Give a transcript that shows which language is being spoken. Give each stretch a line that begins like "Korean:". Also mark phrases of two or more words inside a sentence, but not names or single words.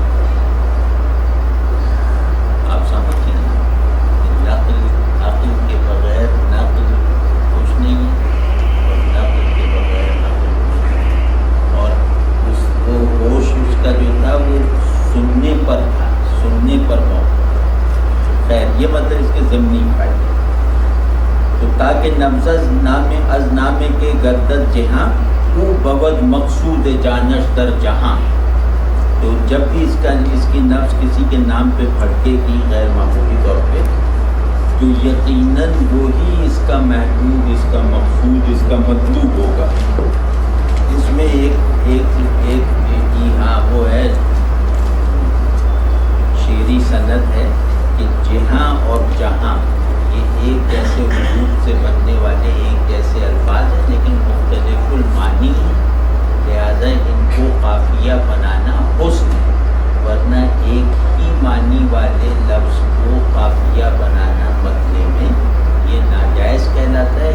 Urdu: آپ سمجھیں عقل کے بغیر نقل کچھ نہیں ہے، اور نقل کے بغیر عقل کچھ نہیں ہے، اور وہ ہوش اس کا جو تھا وہ سننے پر تھا، سننے پر موقع۔ خیر یہ مطلب اس کے ضمنی فائدے، تو تاکہ
Persian: نبض نام از نامے کے گردد جہاں او بود مقصود جانش در جہاں،
Urdu: تو جب بھی اس کی نفس کسی کے نام پہ پھڑکے گی غیر معمولی طور پہ، تو یقیناً وہی اس کا محبوب، اس کا مقصود، اس کا مطلوب ہوگا۔ اس میں ایک ہاں وہ ہے شعری سند ہے کہ جہاں اور جہاں یہ ایک جیسے حروف سے بننے والے ایک جیسے الفاظ ہیں لیکن مختلف المعانی ہیں، لہذا ان کو قافیہ بنانا حسن ہے، ورنہ ایک ہی معنی والے لفظ کو قافیہ بنانا مطلب میں یہ ناجائز کہلاتا ہے۔